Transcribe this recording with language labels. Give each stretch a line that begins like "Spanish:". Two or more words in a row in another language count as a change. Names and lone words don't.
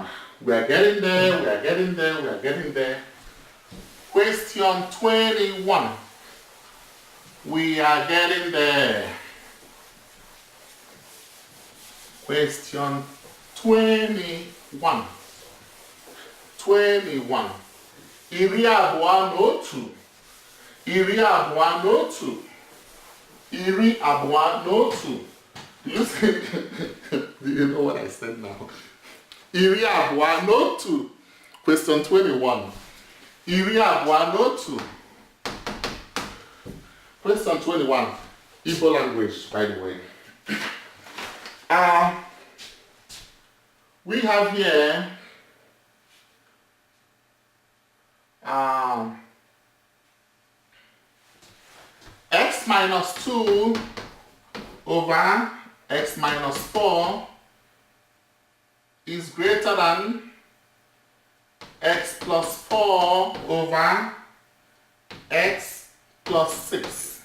English: We are getting there, we are getting there, we are getting there. Question 21. We are getting there. Question 21. 21.
Igbo: Iri abụọ n'otu. Iri abụọ n'otu. Iri abụọ n'otu.
English: Do you know what I said now?
Igbo: Iri abụọ n'otu. Question 21. Iri abụọ n'otu. Question 21.
English: Igbo language, by the way. We have here x minus 2 over x minus 4 is greater than x plus 4 over x plus 6.